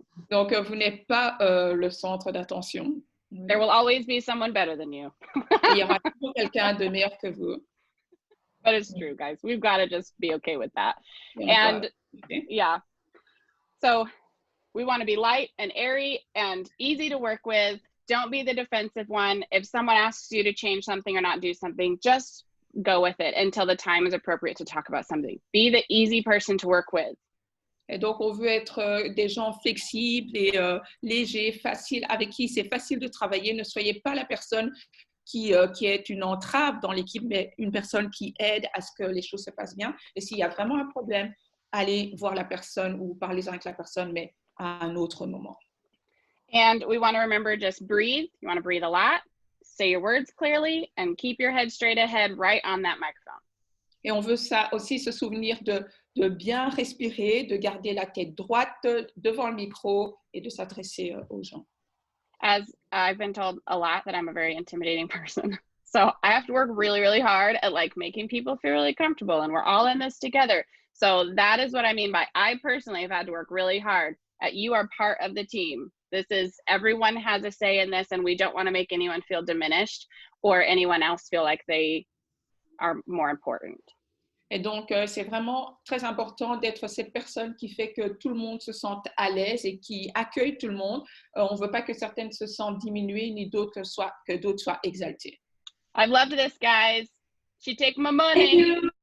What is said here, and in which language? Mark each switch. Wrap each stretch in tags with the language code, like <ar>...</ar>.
<fr>Donc, vous n'êtes pas le centre d'attention.</fr> <en>There will always be someone better than you.</en> <fr>Il y aura toujours quelqu'un de meilleur que vous.</fr> <en>But it's true, guys. We've got to just be okay with that. And yeah. So we want to be light and airy and easy to work with. Don't be the defensive one. If someone asks you to change something or not do something, just go with it until the time is appropriate to talk about something. Be the easy person to work with.</en> <fr>Et donc, on veut être des gens flexibles et légers, faciles, avec qui c'est facile de travailler. Ne soyez pas la personne qui est une entrave dans l'équipe, mais une personne qui aide à ce que les choses se passent bien. Et s'il y a vraiment un problème, allez voir la personne ou parlez-en avec la personne, mais à un autre moment.</fr> <en>And we want to remember, just breathe. You want to breathe a lot, say your words clearly, and keep your head straight ahead right on that microphone.</en> <fr>Et on veut ça aussi se souvenir de bien respirer, de garder la tête droite devant le micro et de s'adresser aux gens.</fr> <en>As I've been told a lot that I'm a very intimidating person. So I have to work really, really hard at like making people feel really comfortable, and we're all in this together. So that is what I mean by I personally have had to work really hard at you are part of the team. This is, everyone has a say in this, and we don't want to make anyone feel diminished or anyone else feel like they are more important.</en> <fr>Et donc, c'est vraiment très important d'être cette personne qui fait que tout le monde se sente à l'aise et qui accueille tout le monde. On ne veut pas que certaines se sentent diminuées, ni d'autres que d'autres soient exaltées.</fr> <en>I've loved this, guys. She take my money.</en>